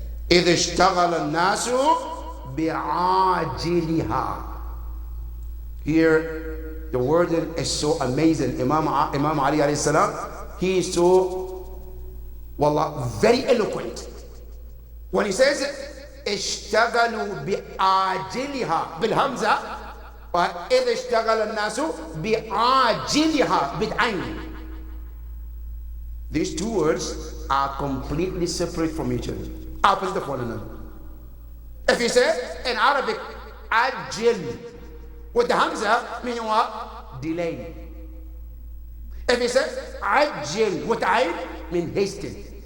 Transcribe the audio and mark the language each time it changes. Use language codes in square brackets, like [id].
[ar] إِذْ اشْتَغَلَ النَّاسُ بِعَاجِلِهَا. [en] Here, the word is so amazing. Imam Ali alayhi salam, he is so, wallah, very eloquent. When he says, [ar] اشتغلوا بآجلها بالهمزة, وإذ اشتغل الناس بعاجلها بالعين. [en] These two words are completely separate from each other, opposite of one another. If you say in Arabic, ajil, with the hamza, meaning what? Delay. If you say ajil, with ayn, mean hasten.